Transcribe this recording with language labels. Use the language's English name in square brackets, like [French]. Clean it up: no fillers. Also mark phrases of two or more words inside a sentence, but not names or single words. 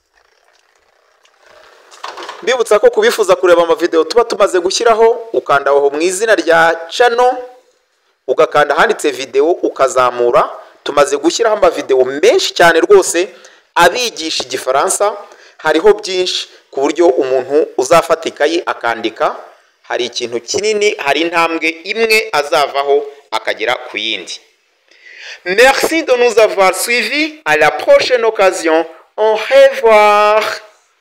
[Kinyarwanda] Mbibutsa ko kubifuza kureba ama video tuba tumaze gushyiraho, ukanda aho mu izina rya channel, ugakanda handitse video, ukazamura. Tumaze gushyiraho ama video menshi cyane rwose abigisha igifaransa. Hariho byinshi ku buryo umuntu uzafata ikayi akandika, hari ikintu kinini, hari intambwe imwe azavaho akagera ku yindi. [French] Merci de nous avoir suivis. À la prochaine occasion. Au revoir.